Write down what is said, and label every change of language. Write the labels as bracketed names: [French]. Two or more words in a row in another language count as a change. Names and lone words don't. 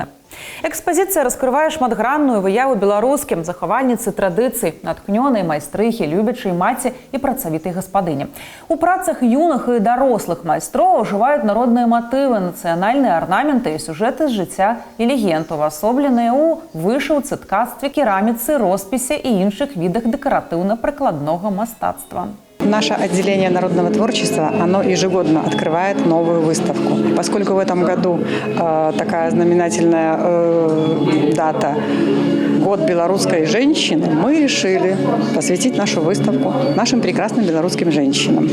[Belarusian] Экспазіцыя раскрывае шматгранную выяву беларускім, захавальніцы традыцый, наткнёнай майстрыхі, любячай маці і працавітай гаспадыні. У працах юных і дарослых майстроў ужываюць народныя матывы, нацыянальныя арнаменты і сюжэты з жыцця і легенд, увасобленыя ў вышыўцы, ткацтве, кераміцы, роспісе і іншых відах дэкаратыўна-прыкладнога мастацтва. [Russian] Наше отделение народного творчества, оно ежегодно открывает новую выставку. Поскольку в этом году такая знаменательная дата – Год белорусской женщины, мы решили посвятить нашу выставку нашим прекрасным белорусским женщинам.